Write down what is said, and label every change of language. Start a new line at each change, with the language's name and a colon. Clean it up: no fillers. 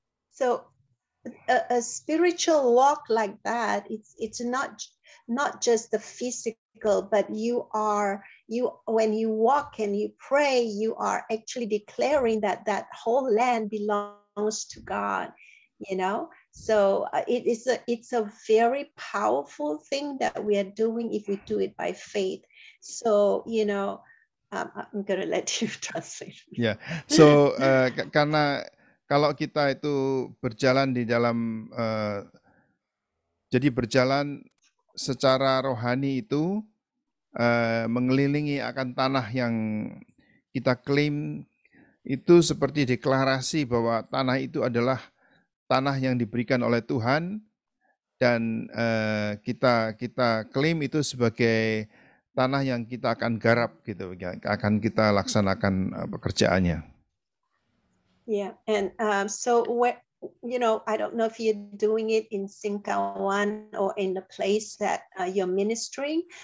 English: So a spiritual walk like that, it's not just the physical, but when you walk and you pray, you are actually declaring that whole land belongs to God, So it's a very powerful thing that we are doing if we do it by faith. So I'm gonna let you translate.
Indonesian: Ya, so karena kalau kita itu berjalan di dalam, jadi berjalan secara rohani itu mengelilingi akan tanah yang kita klaim itu seperti deklarasi bahwa tanah itu adalah tanah yang diberikan oleh Tuhan, dan kita klaim itu sebagai tanah yang kita akan garap gitu, akan kita laksanakan pekerjaannya.
English: Yeah, and so I don't know if you're doing it in Singkawan or in the place that you're ministering.